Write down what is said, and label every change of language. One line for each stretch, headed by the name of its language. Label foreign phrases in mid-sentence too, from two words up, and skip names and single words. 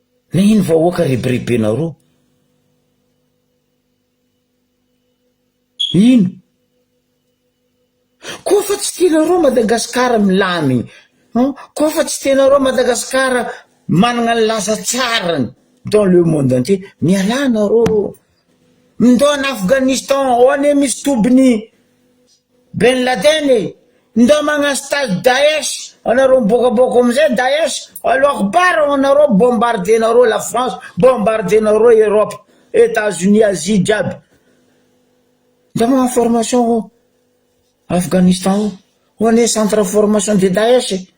Malagasy: na ino vahoaka ribiribenareo ino koa fa tsy tianareo Madagasikara milamy koa fa tsy tianareo Madagasikara manana ny lasa tsarany
French: dans le monde entier
Malagasy: mialanareo ndao
French: en Afghanistan
Malagasy: oane misy tobiny Ben Laden ndao magnano stage Daesh anareo miboakaboaka amizay Daesh
Arabic: الله أكبر
Malagasy: anareo bombardenareo la France bombardenareo Europe États-Unis Asie jiaby ndao magnano formation Afghanistan oane
French: centre formation de Daesh